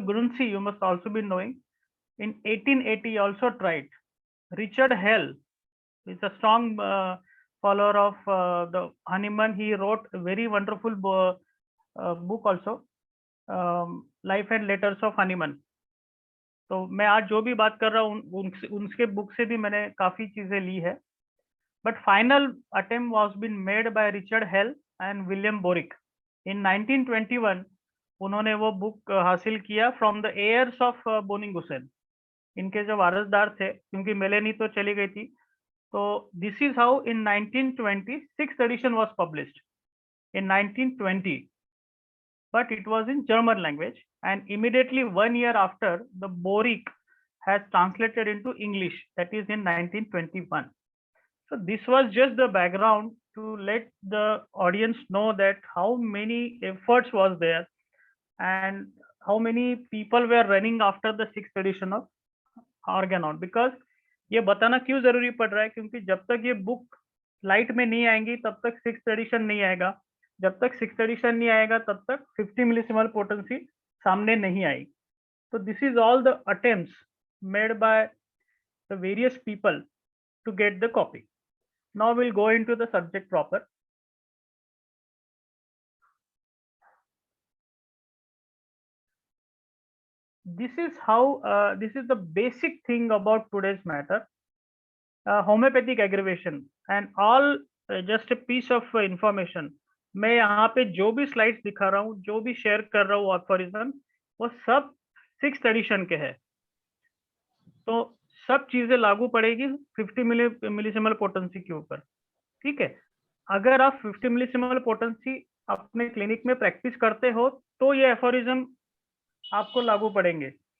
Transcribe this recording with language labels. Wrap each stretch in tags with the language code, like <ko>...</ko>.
<en>Grunzi, you must also be knowing, in 1880 also tried. Richard Hell is a strong follower of the Hahnemann. He wrote a very wonderful book also, Life and Letters of Hahnemann.</en> <hi>तो मैं आज जो भी बात कर रहा हूँ उनके बुक से भी मैंने काफी चीजें ली है.</hi> <en>but final attempt was been made by Richard Hell and William Borick in 1921.</en> <hi>उन्होंने वो बुक हासिल किया</hi> <en>from the heirs of</en> <hi>boning Hussain, इनके जो वारसदार थे, क्योंकि मेलेनी तो चली गई थी.</hi> <en>तो this is how in 1920 6th edition was published in 1920, but it was in German language, and immediately 1 year after, the Borick has translated into English, that is in 1921. So this was just the background to let the audience know that how many efforts was there and how many people were running after the 6th edition of Organon.</en> <hi>Because ये बताना क्यों जरूरी पड़ रहा है, क्योंकि जब तक ये बुक लाइट में नहीं आएंगी तब तक 6th एडिशन नहीं आएगा, जब तक 6th एडिशन नहीं आएगा तब तक 50 मिलीसिमल पोटेंसी सामने नहीं आएगी.</hi> <en>तो this is all the attempts made by the various people to get the copy. Now we'll go into the subject proper. This is how this is the basic thing about today's matter. Homeopathic aggravation and all just a piece of information.</en> <hi>मैं यहाँ पे जो भी slides दिखा रहा हूँ, जो भी शेयर कर रहा हूँ एफोरिज्म, वो सब 6th एडिशन के है. तो सब चीजें लागू पड़ेगी 50 मिलीसिमल पोटेंसी के ऊपर. ठीक है, अगर आप 50 मिलीसिमल पोटेंसी अपने क्लिनिक में प्रैक्टिस करते हो तो ये एफोरिज्म आपको लागू पड़ेंगे.</hi>